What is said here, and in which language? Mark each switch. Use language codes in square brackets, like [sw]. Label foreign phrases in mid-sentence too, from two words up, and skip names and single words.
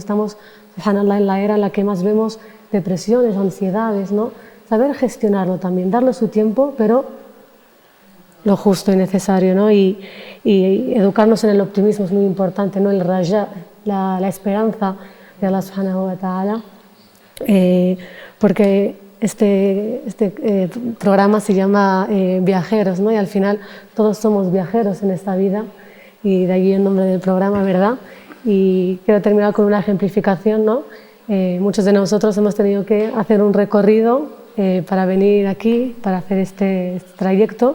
[es] Estamos, subhanallah, en la era en la que más vemos depresiones, ansiedades, ¿no? Saber gestionarlo también, darle su tiempo, pero lo justo y necesario, ¿no? Y educarnos en el optimismo es muy importante, ¿no? El raja, la esperanza de Allah [ar] سبحانه وتعالى, [es] porque este programa se llama Viajeros, ¿no? Y al final todos somos viajeros en esta vida, y de allí el nombre del programa, ¿verdad? Y quiero terminar con una ejemplificación, ¿no? Muchos de nosotros hemos tenido que hacer un recorrido para venir aquí, para hacer este trayecto.